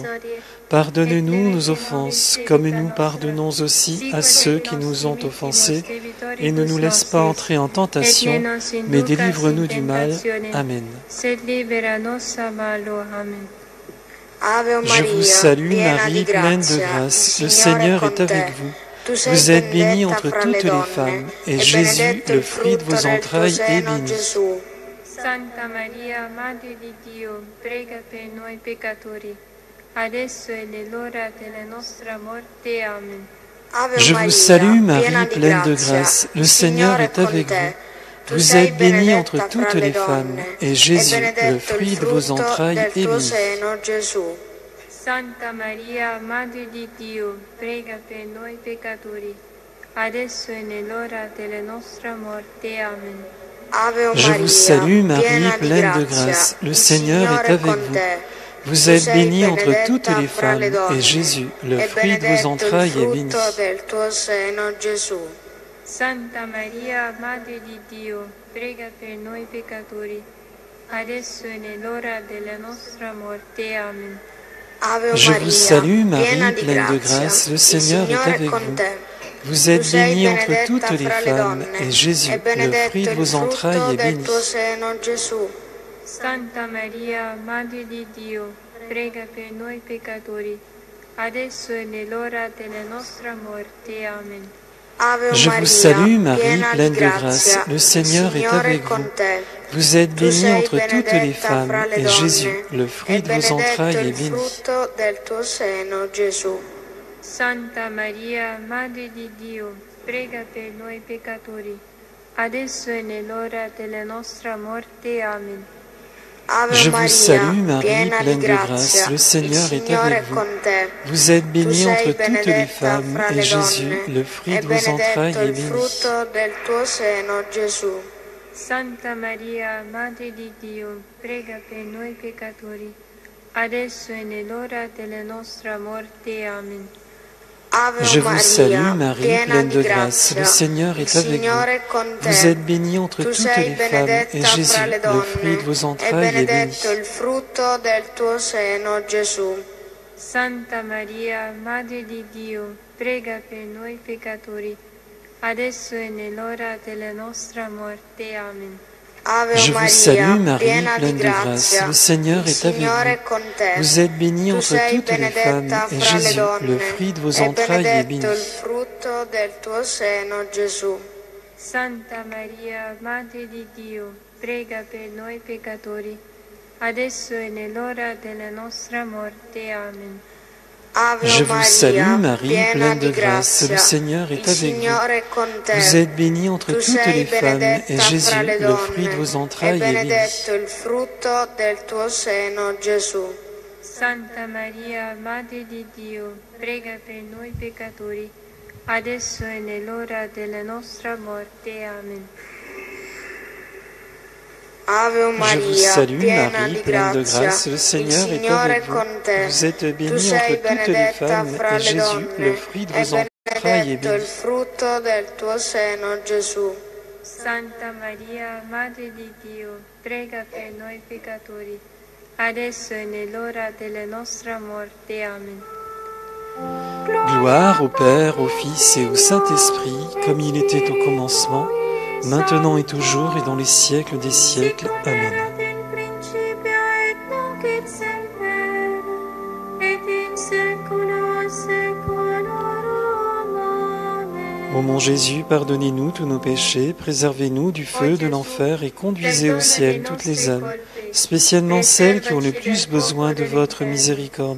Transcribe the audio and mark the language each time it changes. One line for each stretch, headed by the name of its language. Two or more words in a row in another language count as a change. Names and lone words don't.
French: Pardonne-nous nos offenses, comme nous pardonnons aussi à ceux qui nous ont offensés, et ne nous laisse pas entrer en tentation, mais délivre-nous du mal. Amen. Je vous salue Marie, pleine de grâce, le Seigneur est avec vous. Vous êtes bénie entre toutes les femmes, et Jésus, le fruit de vos entrailles, est béni.
Italian: Santa Maria, Madre di Dio, prega per noi peccatori, adesso è l'ora della nostra morte. Amen.
French: Je vous salue Marie, pleine de grâce, le Seigneur est avec vous. Vous êtes bénie entre toutes les femmes, et Jésus, le fruit de vos entrailles, est béni.
Italian: Santa Maria, Madre di Dio, prega per noi peccatori, adesso è l'ora della nostra morte. Amen.
French: Je vous salue Marie, pleine de grâce, le Seigneur est avec vous. Vous êtes bénie entre toutes les femmes, et Jésus, le fruit de vos entrailles, est béni.
Italian: Santa Maria, Madre di Dio, prega per noi peccatori, adesso è l'ora della nostra morte. Amen.
French: Je vous salue Marie, pleine de grâce, le Seigneur est avec vous. Vous êtes bénie entre toutes les femmes, et Jésus, le fruit de vos entrailles, est béni.
Italian: Santa Maria, Madre di Dio, prega per noi peccatori, adesso è nell'ora della nostra morte. Amen.
French: Je vous salue, Marie, pleine de grâce. Le Seigneur est avec vous. Vous êtes bénie entre toutes les femmes, et Jésus, le fruit de vos entrailles, est béni.
Italian: Santa Maria, Madre di Dio, prega per noi peccatori, adesso è nell'ora della nostra morte. Amen.
French: Je vous salue, Marie, pleine de grâce. Le Seigneur est avec vous. Vous êtes bénie entre toutes les femmes, et Jésus, le fruit de vos entrailles, est béni.
Italian: Santa Maria, Madre di Dio, prega per noi peccatori, adesso è nell'ora della nostra morte. Amen.
French: Je vous salue, Marie, pleine de grâce. Le Seigneur est avec vous. Vous êtes bénie entre toutes les femmes, et Jésus, le fruit de vos entrailles, est béni.
Italian: Santa Maria, Madre di Dio, prega per noi peccatori, adesso è nell'ora della nostra morte. Amen.
French: Je vous salue, Marie, pleine de grâce. Le Seigneur est avec vous. Vous êtes bénie entre toutes les femmes, et Jésus, le fruit de vos entrailles, est béni.
Italian: Santa Maria, Madre di Dio, prega per noi peccatori, adesso è nell'ora della nostra morte. Amen.
French: Je vous salue, Marie, pleine de grâce. Le Seigneur est avec vous. Vous êtes bénie entre toutes les femmes, et Jésus, le fruit de vos entrailles, est béni.
Italian: Santa Maria, Madre di Dio, prega per noi peccatori, adesso è nell'ora della nostra morte. Amen.
French: Je vous salue, Marie, pleine de grâce. Le Seigneur est avec vous. Vous êtes bénie entre toutes les femmes, et Jésus, le fruit de vos entrailles, est béni.
Italian: Santa Maria, Madre di Dio, prega per noi peccatori, adesso è nell'ora della nostra morte. Amen.
French: Gloire au Père, au Fils et au Saint-Esprit, comme il était au commencement, maintenant et toujours et dans les siècles des siècles. Amen. Ô mon Jésus, pardonnez-nous tous nos péchés, préservez-nous du feu de l'enfer et conduisez au ciel toutes les âmes, spécialement celles qui ont le plus besoin de votre miséricorde.